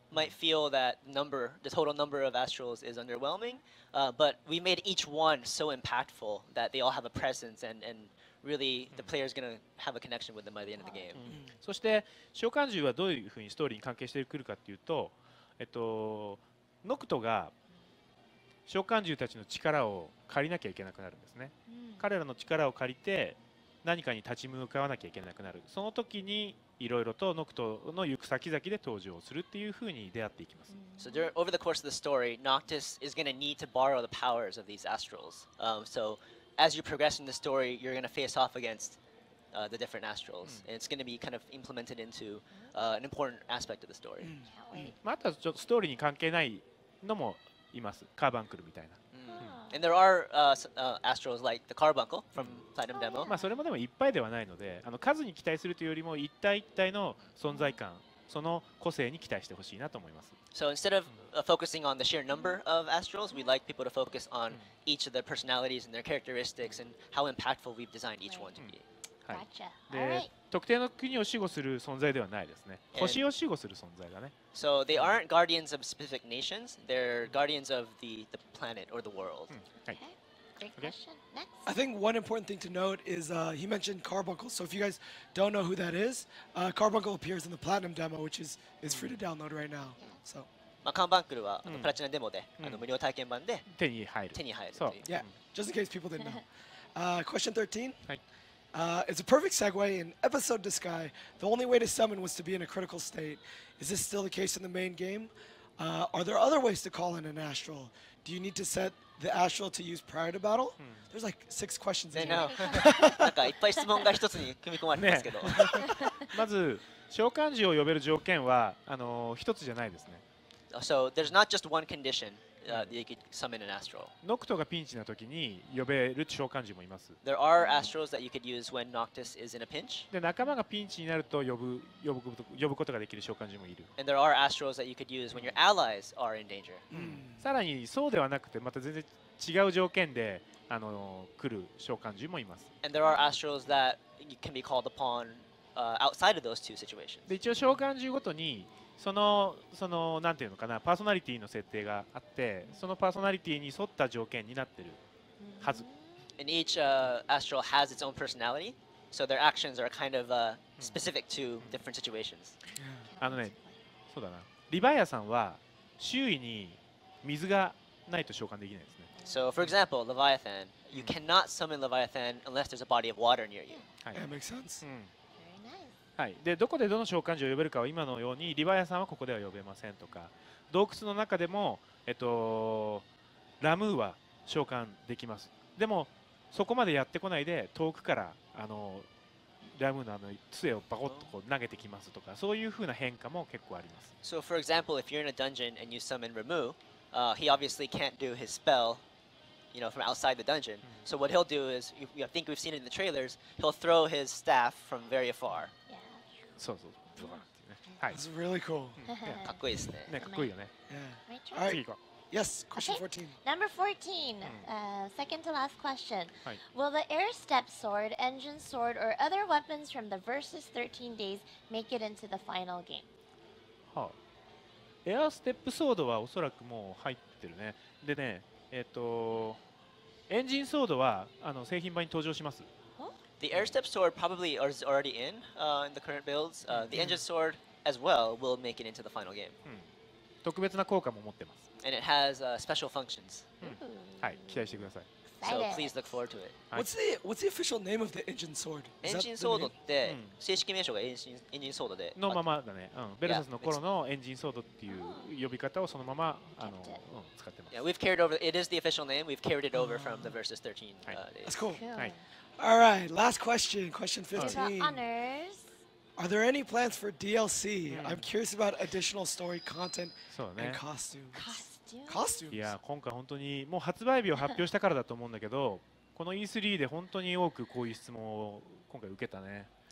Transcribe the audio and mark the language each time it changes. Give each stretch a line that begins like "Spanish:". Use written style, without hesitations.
English: might feel that the total number of astrals is underwhelming, but we made each one so impactful that they all have a presence and really the player is going to have a connection with them by the end of the game.
Japanese: そして召喚獣はどういうふうにストーリーに関係してくるかっていうと、ノクトが召喚獣たちの力を借りなきゃいけなくなるんですね。彼らの力を借りて何かに立ち向かわなきゃいけなくなる。その時にいろいろとノクトの行く先々で登場するっていうふうに出会っていきます。
English: So over the course of the story, Noctis is going to need to borrow the powers of these astrals. So as you progress in the story, you're going to face off against the different astrals, and it's going to be kind of implemented into an important aspect of the story. Can't wait.
Japanese: まあ、あとはちょっとストーリーに関係ないのもいます。カーバンクルみたいな。
English: And there are astrals like the Carbuncle from Platinum Demo.
Japanese: まあそれもでもいっぱいではないので、数に期待するというよりも一体一体の存在感、その個性に期待してほしいなと思います。
English: So instead of focusing on the sheer number of astrals, we'd like people to focus on each of their personalities and their characteristics and how impactful we've designed each one to be.
Japanese: はい。
English: Gotcha.
Japanese: で
English: Alright.
Japanese: 特定の国を守護する存在ではないですね。星を守護する存在だね。
English: So they aren't guardians of specific nations, they're guardians of the planet or the world.
Japanese: はい。
English: Okay. Great Okay. question. Next. I think one important thing to note is he mentioned Carbuncle. So if you guys don't know who that is, Carbuncle appears in the Platinum demo, which is free to download right now. So
Japanese: まあ、カンバンクルはプラチナデモで無料体験版で手に入る。手に入るそうという。
English: yeah, just in case people didn't know. Question 13.
Japanese: はい。
English: It's a perfect segue. In episode to Sky, the only way to summon was to be in a critical state. Is this still the case in the main game? Are there other ways to call in an astral? Do you need to set the astral to use prior to battle? There's like 6 questions in
Japanese: ね
English: here.
Japanese: なんかいっぱい質問が一つに組み込まれてますけど。まず召喚獣を呼べる条件は一つじゃないですね。
English: So there's not just one condition that you could summon an astral.
Japanese: ノクトがピンチな時に呼べる召喚獣もいます。
English: There are astrals that you could use when Noctis is in a pinch,
Japanese: で仲間がピンチになると呼ぶことができる召喚獣もいる。
English: and there are astrals that you could use when your allies are in danger.
Japanese: さらにそうではなくてまた全然違う条件で来る召喚獣もいます。
English: And there are astrals that can be called upon outside of those two situations.
Japanese: で一応召喚獣ごとにそのなんていうのかなパーソナリティの設定があってそのパーソナリティに沿った条件になってるはず。
English: And each astral has its own personality, so their actions are kind of specific to different situations.
Japanese: そうだなリヴァイアさんは周囲に水がないと召喚できないですね。
English: So, for example, Leviathan, you cannot summon Leviathan unless there's a body of water near you.
Japanese: はい
English: Yeah, makes sense. Very nice.
Japanese: はい、でどこでどの召喚獣を呼べるかは今のようにリヴァイアさんはここでは呼べませんとか洞窟の中でも、ラムーは召喚できます。でもそこまでやってこないで遠くからラムーの杖をバコッとこう投げてきますとかそういう風な変化も結構あります。
English: So, for example, if you're in a dungeon and you summon Ramu, he obviously can't do his spell, from outside the dungeon. So what he'll do is, I think we've seen it in the trailers, he'll throw his staff from very afar. Yeah.
Japanese: そうそうブワーってね。はい。
English: It's really cool.
Japanese: かっこいいですね。ねかっこいいよね。
English: Yeah. My turn. All right.
Japanese: 次行こ
English: Yes, question Okay. 14. Number 14, second to last question. Hi. Will the air step sword, engine sword, or other weapons from the Versus 13 days make it into the final game? う。
Japanese: はあ、エアステップソードはおそらくもう入ってるね。でねエンジンソードは製品版に登場します。
English: The air step sword probably is already in the current builds. The engine sword as well will make it into the final game.
Japanese: 特別な効果も持ってます。
English: And it has special functions.
Japanese: はい、期待してください。
English: So Excited. please look forward to it. What's the official name of the engine sword? Is
Japanese: エン
English: that
Japanese: ジン
English: the
Japanese: ソード
English: name?
Japanese: ってうん正式名称がエンジンソードでのままだね、ベルサスの頃のエンジンソードっていう呼び方をそのまま使ってます
English: Yeah, we've carried over. It is the official name. We've carried it over from the Versus 13 days. That's cool. Cool. Hi. All right, last question. Question To the 15. honors. Are there any plans for DLC? I'm curious about additional story content
Japanese: そうだ
English: and
Japanese: ね
English: costumes. Costume. Costumes?
Japanese: いや今回本当にもう発売日を発表したからだと思うんだけどこの E3 で本当に多くこういう質問を今回受けたね